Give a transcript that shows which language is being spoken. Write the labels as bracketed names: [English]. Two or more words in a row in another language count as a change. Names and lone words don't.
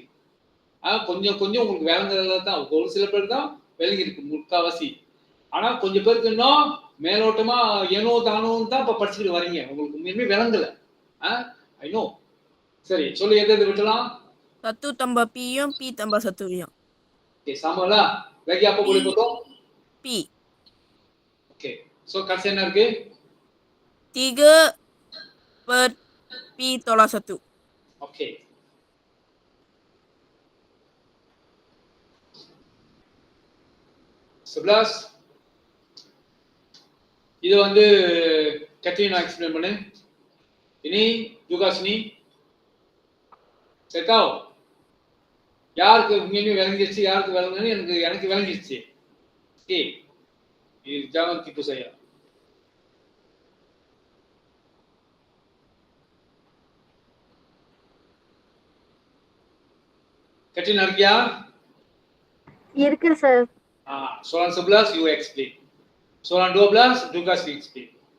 [Tamil] கொஞ்சம் கொஞ்சம் உங்களுக்கு விளங்குறதுல தான் ஒரு சில பேர் தான் விளங்கி இருக்கு முக்காவாசி. ஆனா கொஞ்சம் பேருக்கு இன்னும் மேலோட்டமா ஏனோ தானோன்னு தான் இப்ப படிச்சுட்டு வரீங்க. உங்களுக்கு உண்மையுமே விளங்கல. [English] I know. [Tamil] சரி, சொல்லு எதை விட்டலாம்? [Malay] 1 tambah P-யும் P tambah 1-யும். [Tamil] ஓகே, சமலா. [Malay] lagi apa boleh potong? P. Okey. So kata [Tamil] என்ன இருக்கு? [Malay] 3 per P tolak 1. Okey. Sebelas. [Tamil] இது வந்து Katrina explain பண்ணு. [Malay] Ini juga sini. Saya tahu. [Tamil] யாருக்கு உண்மையுமே விளங்கிடுச்சு, யாருக்கு விளங்குன்னு எனக்கு விளங்கிடுச்சு. [Malay] ஓகே, இது jangan tipu saya. [Tamil] Katrina இருக்கியா? இருக்கு சார். [Malay] Soalan 11 [English] you explain. [Malay] Soalan 12 juga [English] you explain.